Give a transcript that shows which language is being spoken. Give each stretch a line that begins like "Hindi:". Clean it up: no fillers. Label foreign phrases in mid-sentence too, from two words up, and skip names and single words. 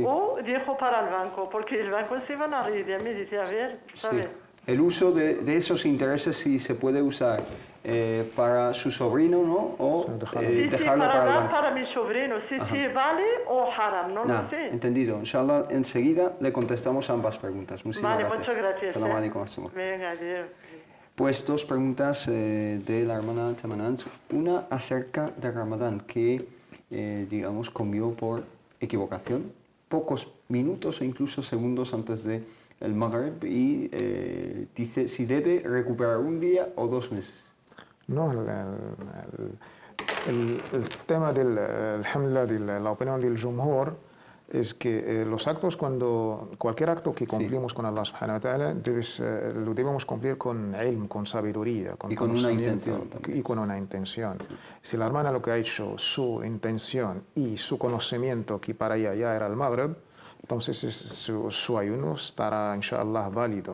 Spanish: O dejo para el banco, porque el banco se van a reír de mí, dice, a ver, ¿sabes? Sí. El uso de esos intereses sí se puede usar para su sobrino, ¿no? O Sí, dejarlo para para el dar banco. para mi sobrino, si vale o haram, no Nah, lo sé. entendido. Inshallah, enseguida le contestamos ambas preguntas. Muchísimas Vale, gracias. muchas gracias.
Arabic: سلام عليكم. السلام.
Spanish: Venga, adiós. Pues dos preguntas de la hermana Tamanán. Una acerca de Ramadán, que, digamos, comió por equivocación, pocos minutos o incluso segundos antes de el Maghrib, y dice si debe recuperar un día o 2 meses. No, el tema del alhamdulillah, de la opinión del Jumhur es que los actos, cualquier acto que cumplimos con Allah
Arabic: سبحانه وتعالى,
Spanish: lo debemos cumplir con ilm, con sabiduría, con conocimiento y con una intención. Sí. Si la hermana lo que ha hecho, su intención y su conocimiento, que para ella ya era el Maghrib, entonces su ayuno estará, inshallah, válido.